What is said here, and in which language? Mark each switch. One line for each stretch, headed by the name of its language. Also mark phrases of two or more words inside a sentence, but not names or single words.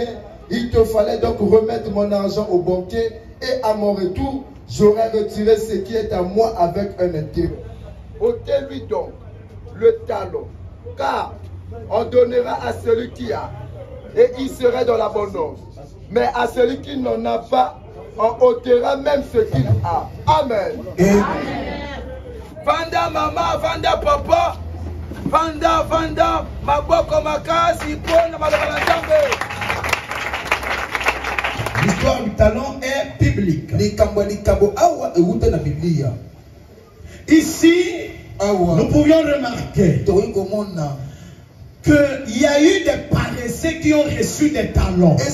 French: Il te fallait donc remettre mon argent au banquier, et à mon retour, j'aurais retiré ce qui est à moi avec un intérêt. Ôtez-lui donc le talent, car on donnera à celui qui a, et il serait dans l'abondance. Mais à celui qui n'en a pas, on ôtera même ce qu'il a. Amen. Amen.
Lingala: Vanda mama, vanda papa, vanda, maboko makasi, pona malabala jambe.
French: l'histoire du talent est biblique. Ici, nous pouvions remarquer qu'il y a eu des paresseux qui ont reçu des talents.